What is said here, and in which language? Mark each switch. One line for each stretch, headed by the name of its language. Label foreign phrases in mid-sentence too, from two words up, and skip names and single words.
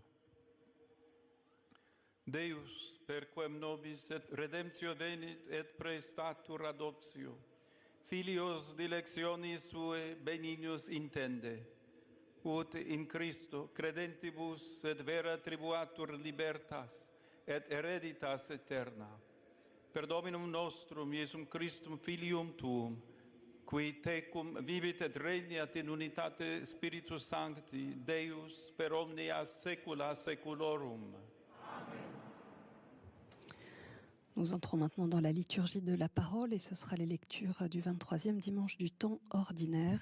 Latin: Deus, per quem nobis et redemptio venit et praestatur adoptio, filios dilectionis sue benignus intende, ut in Christo credentibus et vera tribuatur libertas et hereditas eterna. Per Dominum nostrum, Iesum Christum, Filium Tuum, qui tecum vivit et regnat in unitate Spiritus Sancti, Deus, per omnia saecula saeculorum.
French: Nous entrons maintenant dans la liturgie de la parole et ce sera les lectures du 23e dimanche du temps ordinaire.